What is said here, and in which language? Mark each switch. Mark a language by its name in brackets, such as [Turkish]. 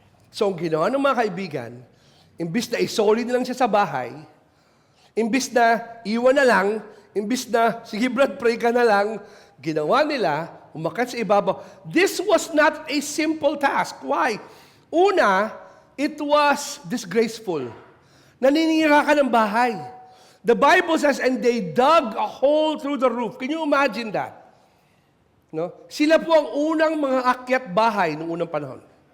[Filipino] So, ang ginawa ng mga kaibigan, imbis na isoli na lang siya sa bahay, imbis na iwan na lang, imbis na, sige Brad, pray ka na lang, ginawa nila, umakyat sa ibabaw. [English] This was not a simple task. Why? Una, it was disgraceful. [Filipino] Naninira ka ng bahay. [English] The Bible says, and they dug a hole through the roof. Can you imagine that? No? [Filipino] Sila po ang unang mga akyat bahay noong unang panahon.